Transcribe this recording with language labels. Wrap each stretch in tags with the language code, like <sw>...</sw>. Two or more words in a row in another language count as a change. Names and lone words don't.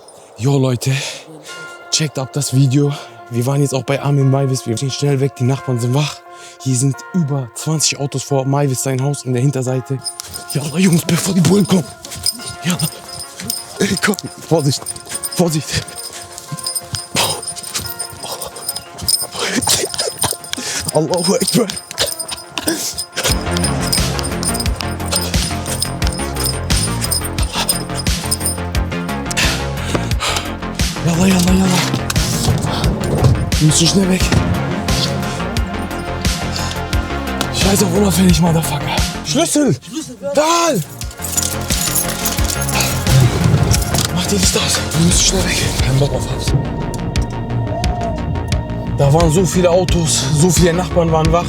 <de>Jo, Leute. Checkt ab das Video. Wir waren jetzt auch bei Armin Maivis. Wir gehen schnell weg, die Nachbarn sind wach. Hier sind über 20 Autos vor Maivis sein Haus in der Hinterseite. Jalla, Jungs, bevor die Bullen kommen. Jalla. Ey, komm. Vorsicht. Vorsicht.</de> <ar>الله أكبر. يلا يلا يلا.</ar> <de>Wir müssen schnell weg. Scheiß auf unauffällig, Motherfucker. Schlüssel! Da! Mach dir Licht aus. Wir müssen schnell weg. Kein Bock auf Haus. Da waren so viele Autos, so viele Nachbarn waren wach.</de>